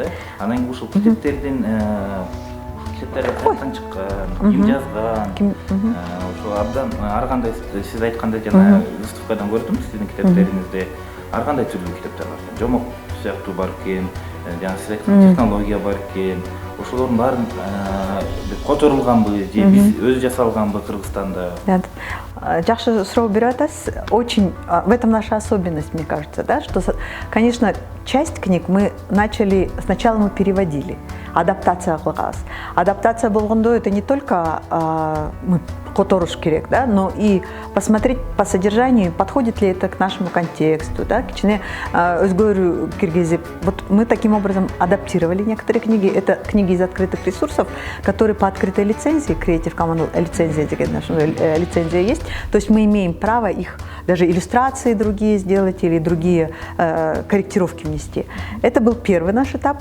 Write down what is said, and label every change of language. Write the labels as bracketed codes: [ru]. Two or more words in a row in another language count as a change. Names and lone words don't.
[ky] Анан кийин ушул китептердин китептер каяктан чыккан, ким жазган, ошо абдан ар кандай сиз айткандай жана выставкадан көрдүм сиздин китептериңизде ар кандай түрдүү китептер бар экен. Жомок сыяктуу бар экен, жана сиз айткан технология бар экен. Ошолордун баарын которулганбы, же биз өзү жасалганбы Кыргызстанда? Жакшы суроо берип атасыз. [ru] Очень в этом наша особенность, мне кажется, да, что, конечно, часть книг мы начали, сначала мы переводили, [ky] адаптация кылгабыз. Адаптация болгондо [ru] это не только мы [ky] которуш керек, [ru] да, но и посмотреть по содержанию, подходит ли это к нашему контексту, [ky] да, кичине өзгөрүү киргизип. [ru] Вот мы таким образом адаптировали некоторые книги. Это книги из открытых ресурсов, которые по открытой лицензии, Creative Commons лицензия, лицензия есть, то есть мы имеем право их, даже иллюстрации другие сделать или другие корректировки внести. Это был первый наш этап.